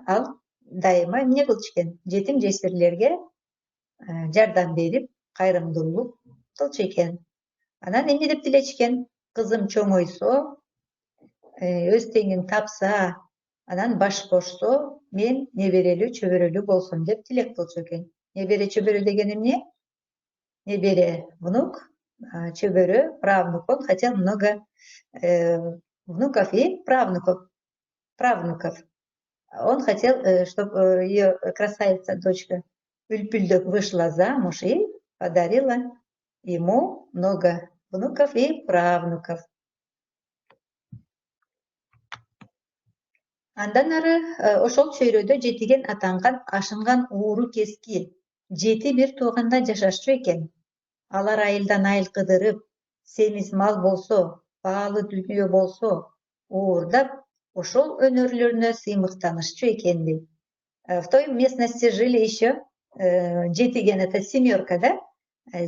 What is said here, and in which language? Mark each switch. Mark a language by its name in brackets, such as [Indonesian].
[Kyrgyz] Ал дайыма эмне кылчу экен? Жетим жесирлерге жардам берип, кайрымдуулук кылчу экен. Анан эмне деп тилечү экен? Кызым чоңойсо, өз теңин тапса, анан баш кошсо, мен неберелүү чөбөрөлүү болсом деп тилек кылчу экен. Небере чөбөрө деген эмне? Небере, внук, чөбөрө, правнук. [Russian] Он хотел много внуков и правнуков. Он хотел, чтобы ее красавица дочка Ульпюльдök вышла замуж и подарила ему много внуков и правнуков. [Kyrgyz] Андан ары ошол чөйрөдө жетиген атанган ашынган ууру кески 7 бир тууганда жашашчу экен. Алар айылдан айыл кыдырып, семиз мал болсо, баалы дүйнө болсо, уурдап, ошол өнөрлөрүнө сыймыктанышчу экен дейт. [Russian] В той местности жили еще жетиген, это семерка, да?